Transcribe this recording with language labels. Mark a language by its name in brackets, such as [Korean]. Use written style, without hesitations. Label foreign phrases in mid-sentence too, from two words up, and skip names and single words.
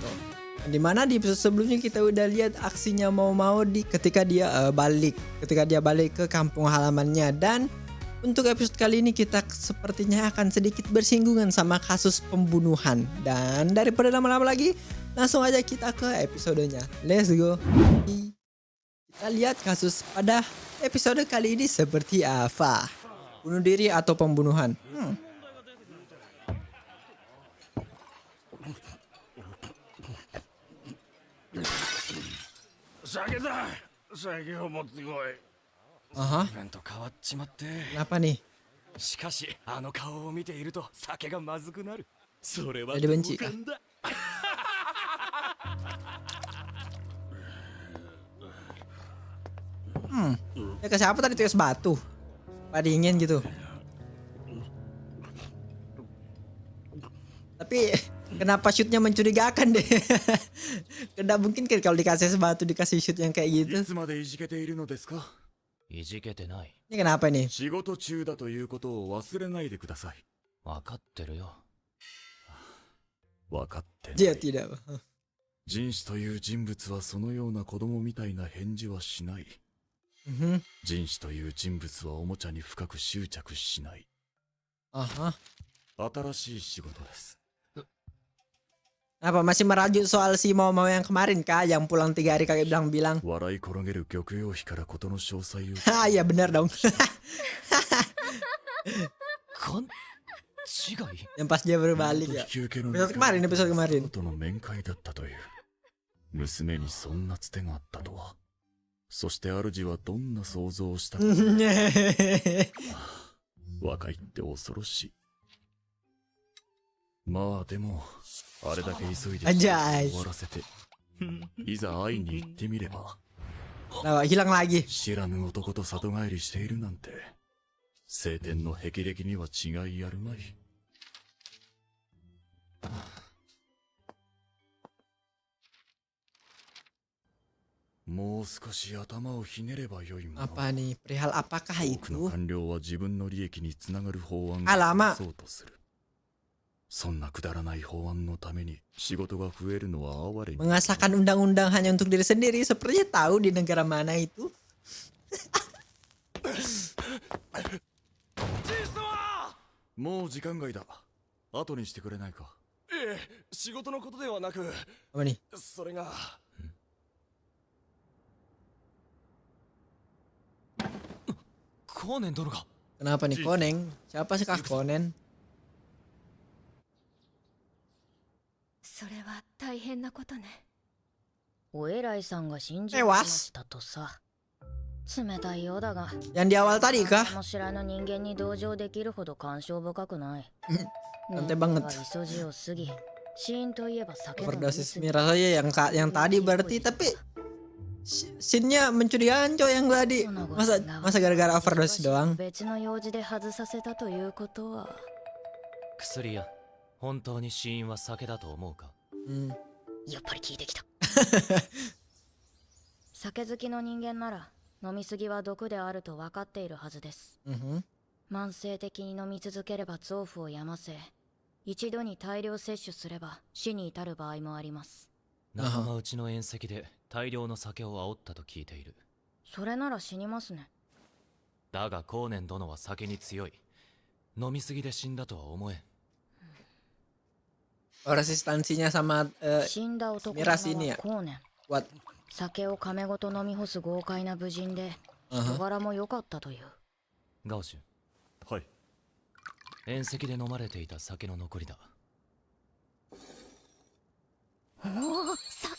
[Indonesian] Dimana di episode sebelumnya kita udah lihat aksinya mau di ketika dia balik ke kampung halamannya. Dan untuk episode kali ini kita sepertinya akan sedikit bersinggungan sama kasus pembunuhan. Dan daripada lama-lama lagi, langsung aja kita ke episodenya. [English] Let's go. [Indonesian] Kita lihat kasus pada episode kali ini seperti apa. Bunuh diri atau pembunuhan? [Japanese] 酒だ。酒を持ってこい。 Aha, 随分と変わっちまって。 [Indonesian] kenapa nih? [Japanese] しかしあの顔を見ていると酒がまずくなる。それは [Indonesian] Jadi benci [Japanese] 同 [Indonesian] kah? [Japanese] 感だ。 [Indonesian] Ya ke siapa tadi tuh, es batu? Pak dingin gitu. Tapi kenapa shootnya mencurigakan deh? Kenapa mungkin kan kalau dikasih es batu dikasih shoot yang kayak [Japanese] い [Indonesian] gitu? [Japanese] つまでいじけているのですか。いじけてない。 [Indonesian] Ini kenapa nih? [Japanese] 仕事中だということを忘れないでください。わかってるよ。分かってな [Indonesian] Dia [Japanese] い。 [Indonesian] tidak. [Japanese] 人士という人物はそのような子供みたいな返事はしない。 Mhm. 人士という人物はおもちゃに深く執着しない。 Aha. 新しい仕事です。 [Indonesian] Apa masih merajuk soal si mau yang kemarin kah, yang pulang 3 hari kakek bilang-bilang? [Japanese] 笑い転げる玉葉妃から事の詳細を。 [Indonesian] Ah iya benar dong. [Japanese] 勘違い。 [Indonesian] Yang pas dia berbalik ya. [Japanese] 休憩の [Indonesian] Episode kemarin. [Japanese] との面会だったという。娘にそんなつてがあったとは。そして主はどんな想像をしたか。若いって恐ろしい。まあでもあれだけ急いで [Indonesian] Anjay. [Japanese] 終わらせていざ会いに行ってみれば [Indonesian] Nah, hilang lagi. [Japanese] 知らぬ男と里帰りしているなんて晴天の霹靂には違いあるまい。もう少し頭をひねればよいもの。 [Indonesian] Apa nih? Perihal apakah [Japanese] 多くの [Indonesian] itu? [Japanese] 官僚は自分の利益につながる法案を [Indonesian] Alamak. [Japanese] そうとする。そんなくだらない法案のために仕事が増えるのは哀れに。 [Indonesian] Mengesahkan undang-undang hanya untuk diri sendiri. Sepertinya tahu di negara mana itu. [Japanese] もう時間外だ。後にしてくれないか。ええ、仕事のことではなく、 [Indonesian] Apa nih? [Japanese] それが。コーネン殿が。 [Indonesian] Kenapa nih Koneng? Siapa sih kah Konen? [Japanese] それは大変なことね。お偉いさんが信じえましたとさ。冷たいようだが、 [Indonesian] Yang di awal tadi kah? [Japanese] も知らぬ人間に同情できるほど感傷深くない。 [Indonesian] Santai banget. [Japanese] が急じを過ぎ、死因といえば酒の飲み [Indonesian] Overdosis [Japanese] 過ぎ。 [Indonesian] miras aja yang tadi berarti, tapi scene-nya mencurigakan coy yang tadi. Masa gara-gara overdosis doang? [Japanese] 別の用事で外させたということは。薬や。本当に死因は酒だと思うか。 Hmm. やっぱり聞いてきた。酒好きの人間なら、飲み過ぎは毒であると分かっているはずです。 Mhm. 慢性的に飲み続ければ臓腑を病ませ、一度に大量摂取すれば死に至る場合もあります。仲間内の宴席で大量の酒を煽ったと聞いている。それなら死にますね。だがコーネン殿は酒に強い。飲みすぎで死んだとは思えん。 [Indonesian] Oh, resistansinya sama [Japanese] 死んだ男の名 [Indonesian] miras ini [Japanese] は [Indonesian] ya [Japanese] 後年。 [Indonesian] buat [Japanese] 酒を亀ごと飲み干す豪快な武人で、人柄も良かったという。ガオシュ。はい。宴席で飲まれていた酒の残りだ。おお、酒。